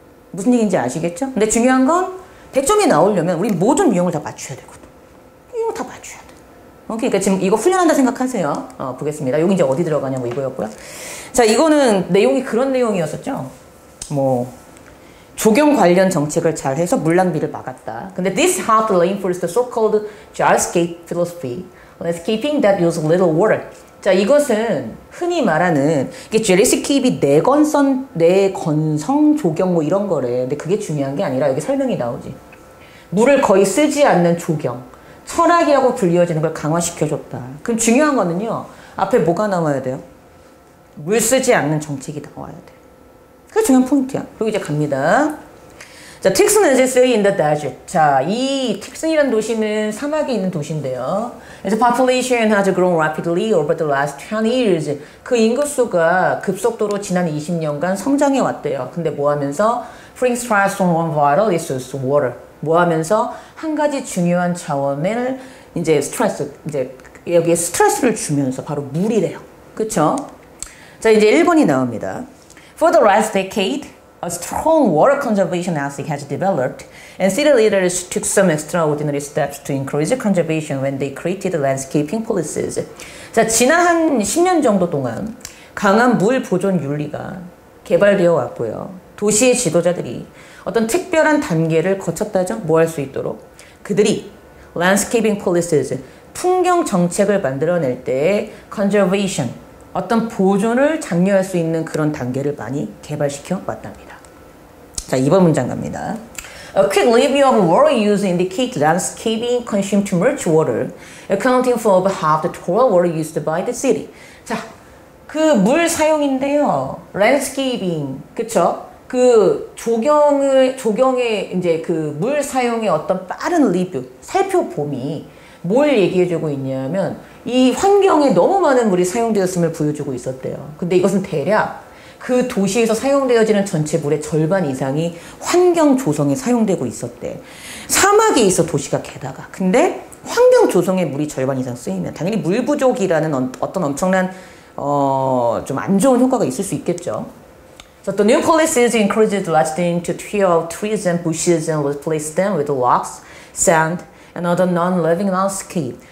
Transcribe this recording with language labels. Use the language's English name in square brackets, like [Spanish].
[Korean] 무슨 얘기인지 아시겠죠? 근데 중요한 건 100점이 나오려면 우리 모든 유형을 다 맞춰야 되거든. 이거 다 맞춰야 돼. 그러니까 지금 이거 훈련한다 생각하세요. 보겠습니다. 여기 이제 어디 들어가냐 뭐 이거였고요. 자, 이거는 내용이 그런 내용이었었죠. 뭐 조경 관련 정책을 잘 해서 물낭비를 막았다. [English] 근데 this helped reinforce the so-called gyroscope philosophy, landscaping that use little water. [Korean] 자, 이것은 흔히 말하는 이게 제리스케이프이 내건성 조경 뭐 이런 거래. 근데 그게 중요한 게 아니라 여기 설명이 나오지. 물을 거의 쓰지 않는 조경, 철학이라고 불리워지는 걸 강화시켜줬다. 그럼 중요한 거는요. 앞에 뭐가 나와야 돼요? 물 쓰지 않는 정책이 나와야 돼. 그게 중요한 포인트야. 그리고 이제 갑니다. [English] 자, 틱슨 is city in the desert. [Korean] 자, 이 틱슨이라는 도시는 사막에 있는 도시인데요. [English] Its population has grown rapidly over the last 20 years. [Korean] 그 인구수가 급속도로 지난 20년간 성장해 왔대요. 근데 뭐 하면서? [English] Freeing stress on one vital resource, water. [Korean] 뭐 하면서? 한 가지 중요한 자원을 이제 스트레스, 이제 여기에 스트레스를 주면서 바로 물이래요. 그쵸? 자, 이제 1번이 나옵니다. [English] For the last decade, a strong water conservation ethic has developed, and city leaders took some extraordinary steps to increase conservation when they created landscaping policies. [Korean] 자, 지난 한 10년 정도 동안 강한 물 보존 윤리가 개발되어 왔고요. 도시의 지도자들이 어떤 특별한 단계를 거쳤다죠. 뭐 할 수 있도록. 그들이 landscaping policies, 풍경 정책을 만들어낼 때 conservation, 어떤 보존을 장려할 수 있는 그런 단계를 많이 개발시켜 왔답니다. 자, 2번 문장 갑니다. [English] A quick review of water use indicates landscaping consumed too much water, accounting for over half the total water used by the city. [Korean] 자, 그 물 사용인데요. landscaping, 그쵸? 그 조경의 이제 그 물 사용의 어떤 빠른 리뷰, 살펴봄이 뭘 얘기해주고 있냐면 이 환경에 너무 많은 물이 사용되었음을 보여주고 있었대요. 근데 이것은 대략 그 도시에서 사용되어지는 전체 물의 절반 이상이 환경 조성에 사용되고 있었대. 사막에 있어 도시가 게다가. 근데 환경 조성에 물이 절반 이상 쓰이면 당연히 물 부족이라는 어떤 엄청난 좀 안 좋은 효과가 있을 수 있겠죠. [English] So the new policies encouraged largely to clear trees and bushes and replace them with rocks, sand, and other non-living landscape.